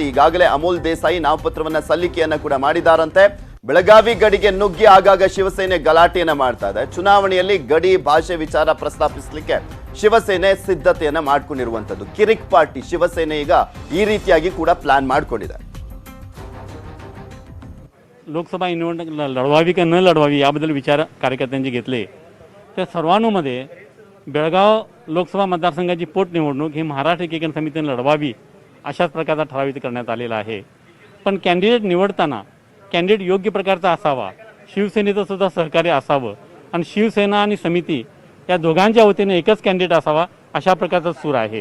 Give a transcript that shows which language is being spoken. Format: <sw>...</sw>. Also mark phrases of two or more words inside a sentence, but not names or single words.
<kn>ಈಗಾಗಲೇ ಅಮೋಲ್ ದೇಸಾಯಿ ನಾಮಪತ್ರವನ್ನ ಸಲ್ಲಿಕೆಯನ್ನ ಕೂಡ ಮಾಡಿದಾರಂತೆ. ಬೆಳಗಾವಿ ಗಡಿಗೆ ನುಗ್ಗಿ ಆಗಾಗ ಶಿವಸೇನೆ ಗಲಾಟೆಯನ್ನ ಮಾಡ್ತಾ ಇದೆ. ಚುನಾವಣೆಯಲ್ಲಿ ಗಡಿ ಭಾಷೆ ವಿಚಾರ ಪ್ರಸ್ತಾಪಿಸಲಿಕ್ಕೆ ಶಿವಸೇನೆ ಸಿದ್ಧತೆಯನ್ನ ಮಾಡ್ಕೊಂಡಿರುವಂತದ್ದು. ಕಿರಿಕ್ ಪಾರ್ಟಿ ಶಿವಸೇನೆ ಈಗ ಈ ರೀತಿಯಾಗಿ ಕೂಡ प्लॅन ಮಾಡ್ಕೊಂಡಿದೆ.</kn> <mr>लोकसभा निवडणूक लढवावी का न लढवावी याबद्दल विचार कार्यकर्त्यांचे घेतले. त्या सर्वांमध्ये बेळगाव लोकसभा मतदारसंघाची पोटनिवडणूक ही महाराष्ट्र एकीकरण समितीने लढवावी अशाच प्रकारचा ठरावित करण्यात आलेला आहे. पण कॅन्डिडेट निवडताना कॅन्डिडेट योग्य प्रकारचा असावा, शिवसेनेचं सुद्धा सहकार्य असावं आणि शिवसेना आणि समिती या दोघांच्या वतीने एकच कॅन्डिडेट असावा अशा प्रकारचा सूर आहे.</mr>